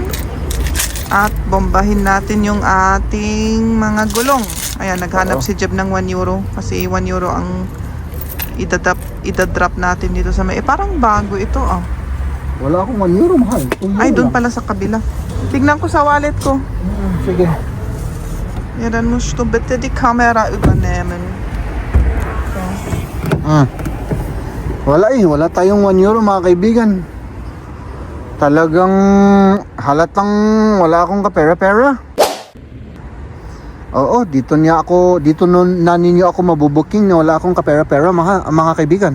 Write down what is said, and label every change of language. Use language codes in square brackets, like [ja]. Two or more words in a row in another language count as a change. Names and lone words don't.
[tl] At bombahin natin yung ating mga gulong. Ayan, naghanap si Jeb ng 1 euro. Kasi 1 euro ang idadrop natin dito sa may... parang bago ito, Wala akong 1 euro, mahal. Ay, doon pala sa kabila. Tignan ko sa wallet ko. Sige. [de] Ja, dann musst du bitte die Kamera übernehmen. [tl] Wala tayong 1 euro mga kaibigan. Talagang halatang wala akong kapera-pera. Oo, dito na ninyo ako mabubuking na wala akong kapera-pera mga kaibigan.